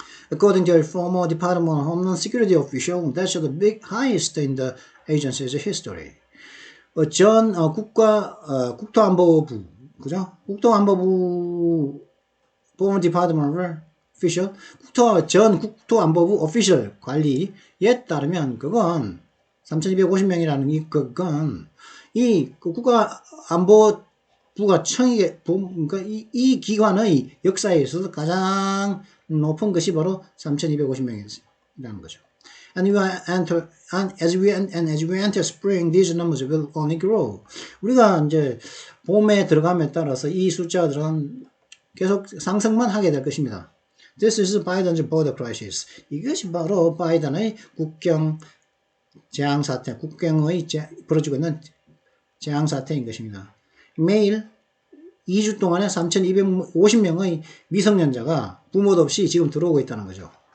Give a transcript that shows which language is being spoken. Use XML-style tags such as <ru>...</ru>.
<en>According to a former Department of Homeland Security official, that's the big highest in the agency's history.</en> <ko>전 국토안보부, 그죠? 국토안보부</ko> <en>former Department official,</en> <ko>전 국토안보부 official 관리에 따르면 그건 3,250명이라는 그건 국가안보부가 그러니까 이 기관의 역사에 있어서 가장 높은 것이 바로 3,250명이라는 거죠.</ko> <en>And as we enter spring, these numbers will only grow.</en> <ko>우리가 이제 봄에 들어감에 따라서 이 숫자들은 계속 상승만 하게 될 것입니다.</ko> <en>This is Biden's border crisis.</en> <ko>이것이 바로 바이든의 국경 재앙 사태, 국경의 벌어지고 있는 재앙 사태인 것입니다. 매일 2주 동안에 3,250명의 미성년자가 부모도 없이 지금 들어오고 있다는 거죠.</ko>